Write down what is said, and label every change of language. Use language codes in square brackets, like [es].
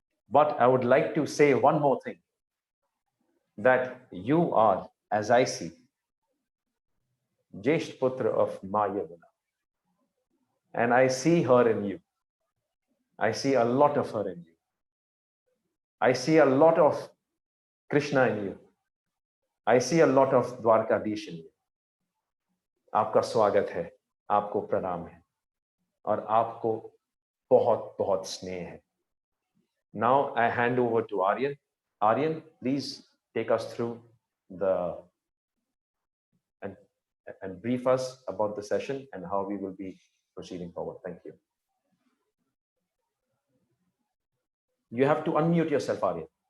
[en] But I would like to say one more thing, that you are, as I see, Jesht Putra of Ma Yamuna. And I see her in you. I see a lot of her in you. I see a lot of Krishna in you. I see a lot of Dwarkadish in you. [hi] आपका स्वागत है, आपको प्रणाम है, और आपको बहुत बहुत स्नेह है. [en] Now I hand over to Aryan. Aryan, please take us through and brief us about the session and how we will be proceeding forward. Thank you. You have to unmute yourself, Aryan.